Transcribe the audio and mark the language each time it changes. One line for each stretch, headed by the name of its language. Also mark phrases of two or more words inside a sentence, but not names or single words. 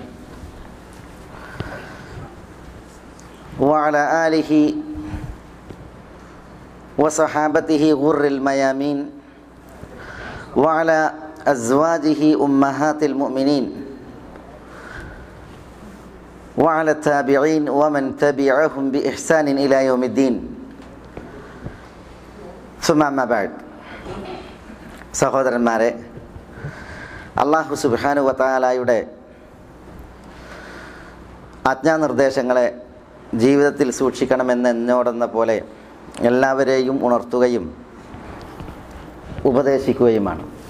Arabic: وعلى آله وصحابته غر الميامين وعلى أزواجه أمهات المؤمنين وعلى التابعين ومن تبعهم بإحسان إلى يوم الدين ثم أما بعد.
Malayalam: സഹോദരന്മാരെ,
Arabic: الله سبحانه وتعالى
Malayalam: ആജ്ഞാനിർദ്ദേശങ്ങളെ ജീവിതത്തിൽ സൂക്ഷിക്കണമെന്ന് എന്നോടെന്ന പോലെ എല്ലാവരെയും ഉണർത്തുകയും ഉപദേശിക്കുകയുമാണ്.